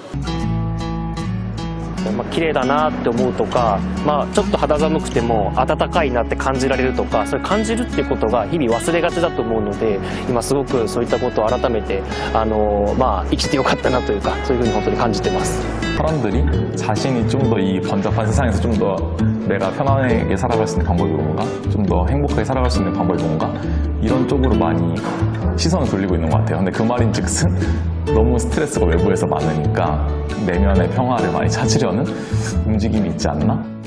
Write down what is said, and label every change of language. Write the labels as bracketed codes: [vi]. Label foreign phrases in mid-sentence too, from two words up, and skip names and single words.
[ja] 綺麗だなって思うとか、ちょっと肌寒くても暖かいなって感じられるとか、それ感じるっていうことが日々忘れがちだと思うので、今すごくそういったことを改めて生きてよかったなというか、そういうふうに本当に感じてます。 [ko] 사람들이 자신이 좀 더 이 번잡한 세상에서 좀 더 내가 편안하게 살아갈 수 있는 방법이 뭔가, 좀 더 행복하게 살아갈 수 있는 방법이 뭔가, 이런 쪽으로 많이 시선을 돌리고 있는 것 같아요. 근데 그 말인즉슨 너무 스트레스가 외부에서 많으니까 내면의 평화를 많이 찾으려는 움직임이 있지 않나?